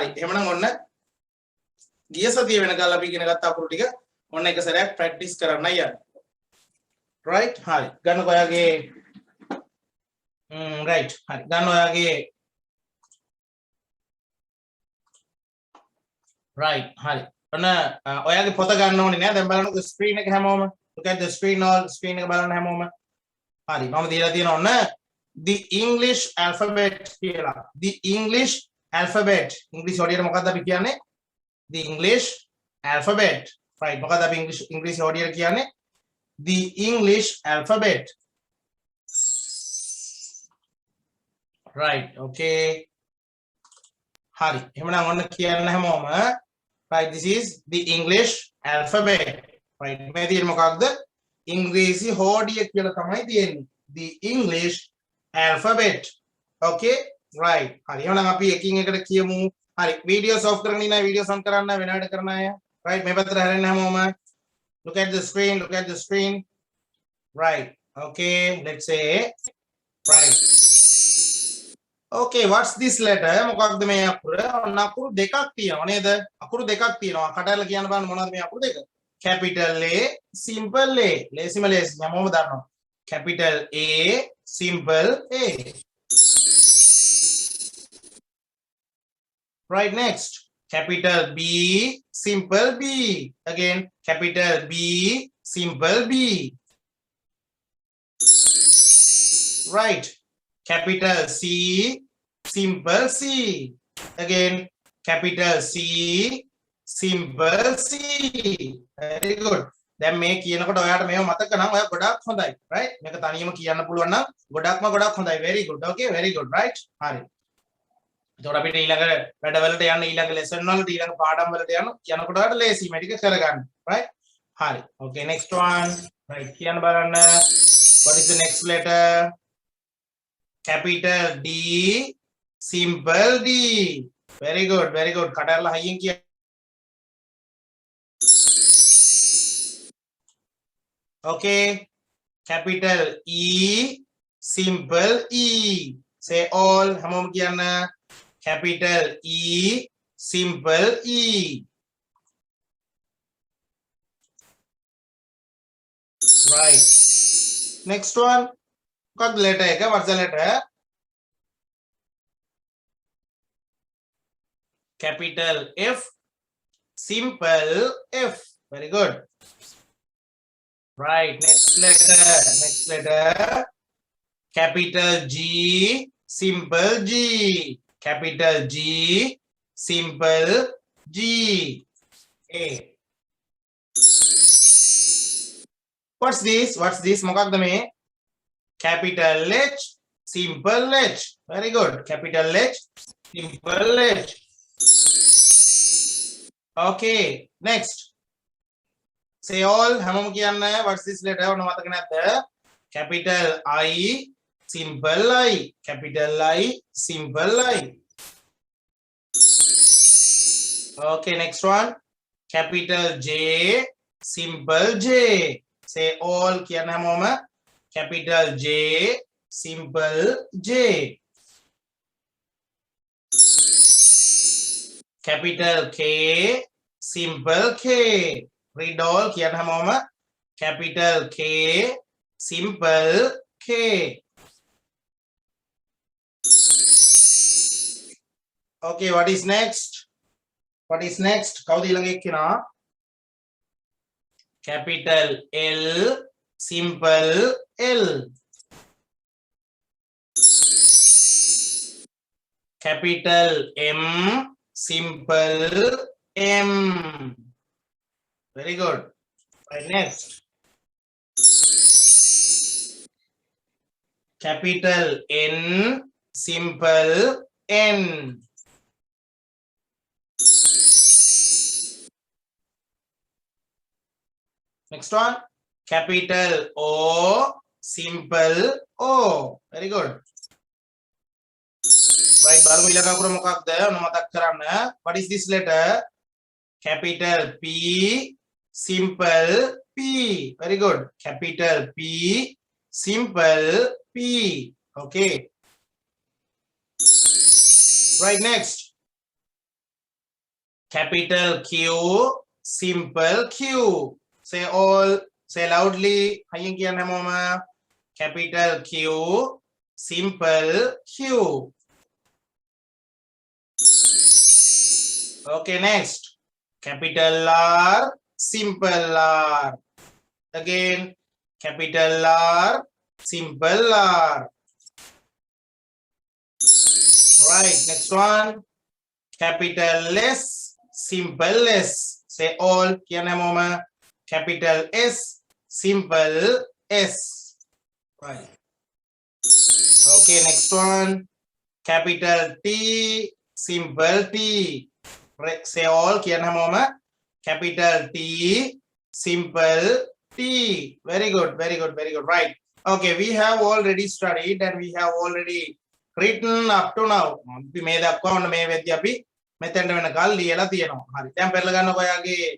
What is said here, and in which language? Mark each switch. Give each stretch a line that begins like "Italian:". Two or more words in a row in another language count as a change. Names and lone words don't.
Sinhala: එහෙමනම් ඔන්න ගිය සතිය වෙනකල් අපි ඉගෙන ගත්ත අකුරු ටික ඔන්න එක සැරයක් ප්‍රැක්ටිස් කරන්නයි යන්නේ. right? හරි. ගන්නකො ඔයාගේ right. හරි. ගන්න ඔයාගේ right hari ඔන්න ඔයාගේ පොත ගන්න ඕනේ නෑ දැන් බලන්නකො ස්ක්‍රීන් එක හැමෝම
English: look at the screen all screen
Sinhala: එක බලන්න හැමෝම හරි මම දීලා තියෙනවා ඔන්න
English: the english alphabet
Sinhala: කියලා
English: the english alphabet
Sinhala: english ඔඩියට මොකක්ද අපි කියන්නේ
English: the english alphabet right
Sinhala: මොකක්ද අපි english ඔඩියට කියන්නේ
English: the english alphabet right okay
Sinhala: හරි එහෙනම් ඔන්න කියන්න හැමෝම
English: right this is the english alphabet right
Sinhala: මේ තියෙන මොකක්ද ඉංග්‍රීසි හෝඩිය කියලා තමයි තියෙන්නේ
English: the english alphabet okay right
Sinhala: හරි එහෙනම් අපි එකින් එකට කියමු හරි
English: videos off
Sinhala: කරගෙන ඉන්න
English: videos on
Sinhala: කරන්න වෙන වැඩ කරන අය right මේ පැත්තට හැරෙන්න හැමෝම
English: look at the screen right okay let's say right okay what's this letter
Sinhala: මොකක්ද මේ අකුර ඔන්න අකුරු දෙකක් තියෙනවා නේද අකුරු දෙකක් තියෙනවා කඩලා කියන්න බලන්න මොනවද මේ අකුරු දෙක
English: capital A simple A
Sinhala: ලේසිම ලේසි යමම දන්නවා
English: capital A simple A right next capital B simple B again capital B simple B right capital C simple C again capital C simple C very good
Sinhala: දැන් මේ කියනකොට ඔයාට මේව මතක නම් ඔයා ගොඩක් හොඳයි right මේක තනියම කියන්න පුළුවන් නම් ගොඩක් හොඳයි
English: very good okay very good right
Sinhala: හරි එතකොට අපිට ඊළඟ වැඩවලට යන්න ඊළඟ lesson වලට ඊළඟ පාඩම් වලට යනකොට ඔයාලට ලේසි මේ ටික කරගන්න right හරි
English: okay next one right
Sinhala: කියන්න බලන්න
English: what is the next letter capital D simple D very good
Sinhala: කටරලා හයියෙන් කියන්න
English: okay capital E simple E say all
Sinhala: හැමෝම කියන්න
English: capital E simple E right next one what letter එක what's the letter capital F simple F very good right next letter capital G simple G capital G simple G A what's this
Sinhala: මොකක්ද මේ
English: capital H simple H very good capital H simple H okay next say all
Sinhala: හැමෝම කියන්න
English: what's this letter
Sinhala: ඔන්න මතක නැද්ද
English: capital I simple I capital I simple I okay next one capital J simple J say all
Sinhala: කියන්න හැමෝම
English: capital J simple J capital K simple K read all
Sinhala: කියන්න හැමෝම
English: capital K simple K okay what is next
Sinhala: කවුද ඊළඟ එක්කෙනා
English: capital L simple L capital M simple M very good right next capital N simple N next one capital O simple O very good right
Sinhala: බලමු ඊළඟ අකුර මොකක්ද ඔන්න මතක් කරන්න
English: what is this letter capital P simple P very good capital P simple P okay right next capital Q simple Q say all say loudly
Sinhala: හයියෙන් කියන්න හැමෝම
English: capital Q simple Q okay next capital R simple R again capital R simple R right next one capital S simple S say all
Sinhala: කියන්න හැමෝම
English: capital S simple S right okay next one capital T simple T say all
Sinhala: කියන්න හැමෝම
English: capital T simple T very good right okay we have already studied and we have already written up to now
Sinhala: අපි මේ දක්වා ඔන්න මේ වෙද්දී අපි මෙතෙන්ට වෙනකල් ලියලා තියෙනවා හරි දැන් පෙරලා ගන්නකො ඔයාගේ